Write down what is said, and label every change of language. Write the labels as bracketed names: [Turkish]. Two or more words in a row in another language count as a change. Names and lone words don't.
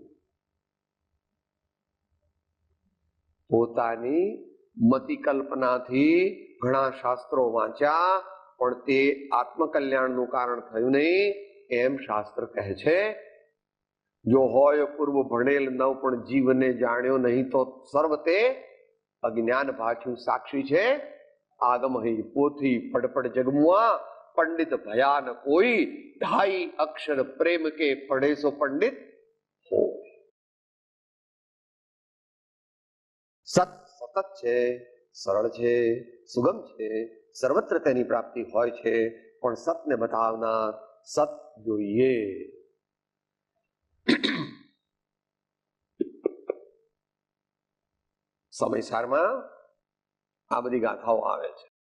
[Gujarati] પોતાની મતિ કલ્પનાથી ઘણા શાસ્ત્રો વાંચ્યા પણ તે આત્મકલ્યાણનું કારણ થયું નહીં એમ શાસ્ત્ર કહે છે. જો હોય પૂર્વ ભણેલ નવ પણ જીવને જાણ્યો નહીં તો સર્વ તે અજ્ઞાન ભાખ્યું સાક્ષી છે. [Hindi] आगम ही पोथी पड़पड़ जगमुआ पंडित भया न कोई, 2.5 अक्षर प्रेम के पढ़े सो पंडित हो. [Gujarati] સત સતત છે, સરળ છે, સુગમ છે, સર્વત્ર તેની પ્રાપ્તિ હોય છે, પણ સતને બતાવનાર સત જોઈએ. સમયસારમાં આ બધી ગાથાઓ આવે છે.